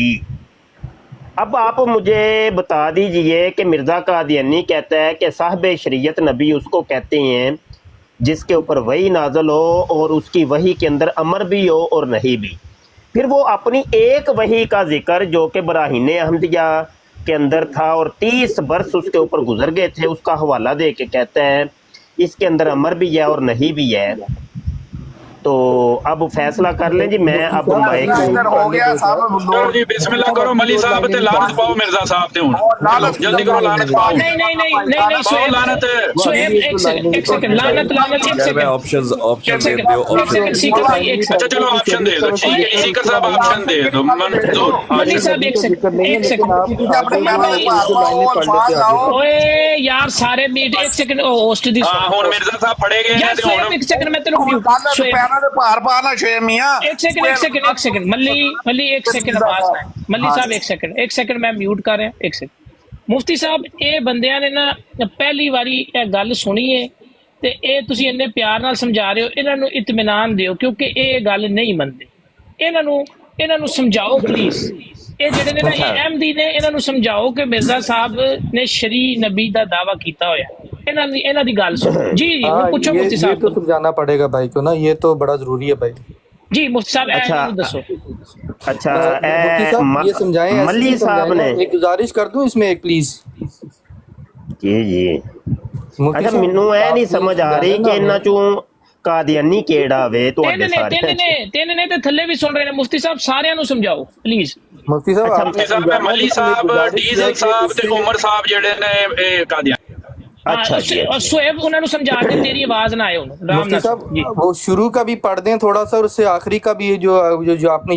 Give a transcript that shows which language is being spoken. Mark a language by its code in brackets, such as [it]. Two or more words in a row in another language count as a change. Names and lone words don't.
[ur] اب آپ مجھے بتا دیجیے کہ مرزا قادیانی کہتا ہے کہ صاحب شریعت نبی اس کو کہتے ہیں جس کے اوپر وحی نازل ہو اور اس کی وحی کے اندر امر بھی ہو اور نہی بھی. پھر وہ اپنی ایک وحی کا ذکر جو کہ براہین احمدیہ کے اندر تھا اور 30 برس اس کے اوپر گزر گئے تھے، اس کا حوالہ دے کے کہتا ہے اس کے اندر امر بھی ہے اور نہی بھی ہے. تو اب فیصلہ کر لیں جی. میں اب مائک ہو گیا صاحب [pa] چلو جی بسم اللہ کرو ملی صاحب تے لعنت پاؤ مرزا صاحب تے ہن جلدی کرو لعنت پاؤ نہیں پاؤ لعنت [ur] شعیب ایک سیکنڈ لعنت ایک یار میں سیکنڈ [pa] آپشنز دے دیو [ur] ایک سیکنڈ سیکر بھائی ایک اچھا سیکنڈ چلو آپشن دے دو ٹھیک ہے سیکر صاحب آپشن دے دو منظور ملی صاحب ایک سیکنڈ [pa] اپنے پیروں دے پار پاؤ الفاظ لاؤ اوئے یار سارے میٹ [ur] ایک سیکنڈ [pa] ہوسٹ دی ہاں ہن مرزا صاحب پڑے گئے یار ہیں تے شعیب ہن [ur] ایک سیکنڈ [pa] میں تینوں میوٹ شعیب پیروں دے پار پانا شعیب میاں [ur] ایک سیکنڈ ملی ایک سیکنڈ آواز ملی صاحب ایک سیکنڈ میں میوٹ کر رہا ایک سیکنڈ. [pa] مفتی صاحب اے بندیاں نے نا پہلی واری اے گل سنی ہے تے اے تسی اننے پیار نال سمجھا رہے ہو. انہاں نو اطمینان دیو کیونکہ اے گل نہیں مندے. انہاں نو سمجھاؤ پلیز. اے جڑے نے نا اے احمدی نے انہاں نو سمجھاؤ کہ مرزا صاحب نے شرعی نبی دا دعویٰ کیتا ہویا. انہاں دی گل سنو. جی پوچھو مفتی [ur] یہ صاحب تو سمجھانا پڑے گا بھائی کو نا, یہ تو بڑا ضروری ہے بھائی. [pa] جی مفتی صاحب اے دسو. اچھا [ur] مفتی صاحب یہ سمجھائیں, ملی صاحب نے ایک گزارش کر دوں اس میں ایک پلیز. [pa] جی اچھا مینوں اے نہیں سمجھ آ رہی کہ انہاں چوں قادیانی کیڑا وے تواڈے سارے تین نے تے تھلے بھی سن رہے نے. مفتی صاحب سارے نو سمجھاؤ پلیز. مفتی صاحب مفتی صاحب میں ملی صاحب ڈیزل صاحب تے عمر صاحب جڑے نے اے قادیان اچھا جی [ur] اور سہیب انہوں نے سمجھا دیں تیری آواز نہ آئے انہوں. مفتی صاحب وہ شروع کا بھی پڑھ دیں تھوڑا سا, اور اس سے آخری کا بھی جو آپ نے